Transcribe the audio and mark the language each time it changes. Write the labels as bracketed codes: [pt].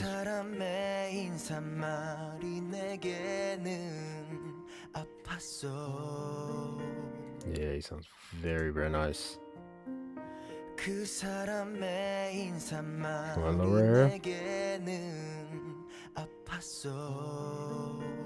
[ko] 그 사람의 인사말이 내게는 아팠어. [en] Yeah, he sounds very, very nice. [ko] 그 사람의 인사말이 내게는 아팠어.